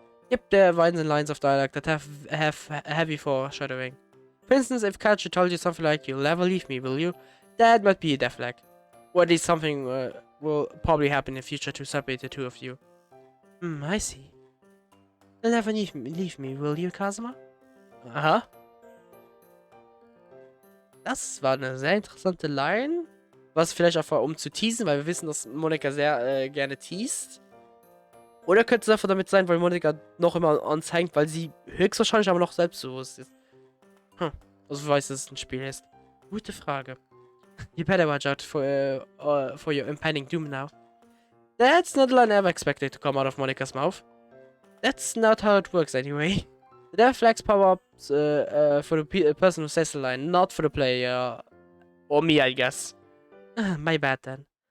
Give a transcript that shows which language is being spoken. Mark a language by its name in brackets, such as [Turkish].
[English] Yep, there are lines and lines of dialogue that have heavy foreshadowing. For instance, if Kachi told you something like, "You'll never leave me, will you?" That might be a death flag. Or at least something will probably happen in the future to separate the two of you. I see. You'll never leave me, will you, Kazuma? Aha. [German] Das war eine sehr interessante Line. Was vielleicht auch war, um zu teasen, weil wir wissen, dass Monika sehr gerne teast. Oder könnte es einfach damit sein, weil Monika noch immer uns hängt, weil sie höchstwahrscheinlich aber noch selbstbewusst ist. Also weiß, dass es ein Spiel ist. Gute Frage. [English] You better watch out for your impending doom now. That's not a line I ever expected to come out of Monika's mouth. That's not how it works anyway. The dev flags power-ups for the person who says the line, not for the player. Or me, I guess. My bad then.